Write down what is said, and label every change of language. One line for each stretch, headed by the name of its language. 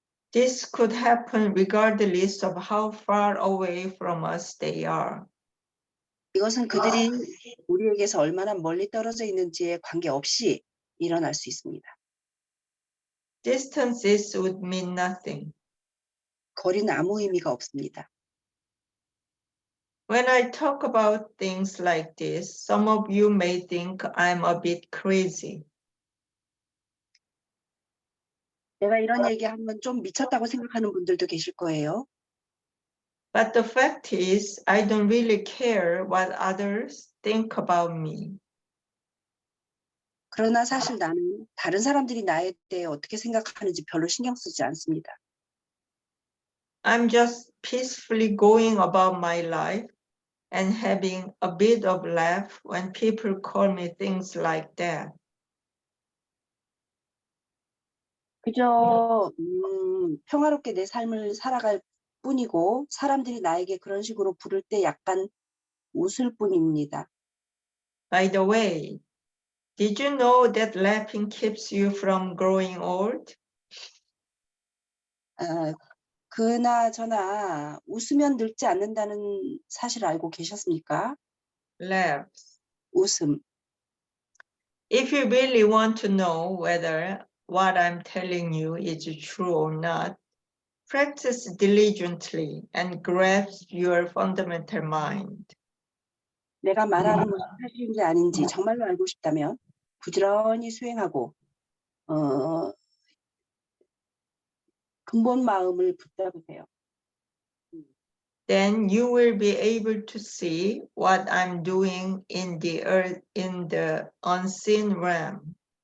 English: This could happen regardless of how far away from us they are.
Korean: 이것은 그들이 우리에게서 얼마나 멀리 떨어져 있는지에 관계없이 일어날 수 있습니다.
English: Distances would mean nothing.
Korean: 거리는 아무 의미가 없습니다.
English: When I talk about things like this, some of you may think I'm a bit crazy.
Korean: 내가 이런 얘기하면 좀 미쳤다고 생각하는 분들도 계실 거예요.
English: But the fact is, I don't really care what others think about me.
Korean: 그러나 사실 나는 다른 사람들이 나에 대해 어떻게 생각하는지 별로 신경 쓰지 않습니다.
English: I'm just peacefully going about my life and having a bit of laugh when people call me things like that.
Korean: 그저 평화롭게 내 삶을 살아갈 뿐이고 사람들이 나에게 그런 식으로 부를 때 약간 웃을 뿐입니다.
English: By the way, did you know that laughing keeps you from growing old?
Korean: 그나저나 웃으면 늙지 않는다는 사실 알고 계셨습니까?
English: Laughs.
Korean: 웃음.
English: If you really want to know whether what I'm telling you is true or not, practice diligently and grasp your fundamental mind.
Korean: 내가 말하는 것이 사실인지 아닌지 정말로 알고 싶다면 부지런히 수행하고 근본 마음을 붙잡으세요.
English: Then you will be able to see what I'm doing in the earth, in the unseen realm.